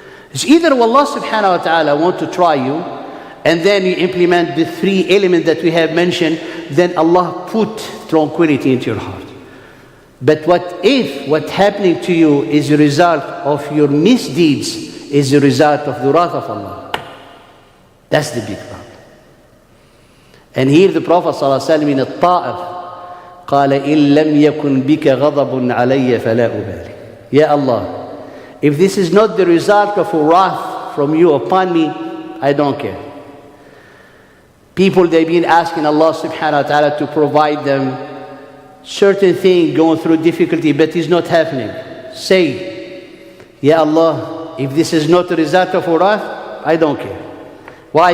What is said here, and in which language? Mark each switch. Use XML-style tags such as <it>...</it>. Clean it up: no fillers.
<en>It's either Allah subhanahu wa ta'ala want to try you, and then you implement the three elements that we have mentioned, then Allah put tranquility into your heart. But what if what's happening to you is a result of your misdeeds, is a result of the wrath of Allah? That's the big problem. And here the Prophet ﷺ in Al-Ta'if</en> <ar>قال إن لم يكن بك غضب علي فلا أبالي.</ar> <en>Ya Allah, if this is not the result of a wrath from you upon me, I don't care. People, they've been asking Allah subhanahu wa ta'ala to provide them certain things, going through difficulty, but it's not happening. Say, Ya Allah, if this is not the result of a wrath, I don't care. Why?</en>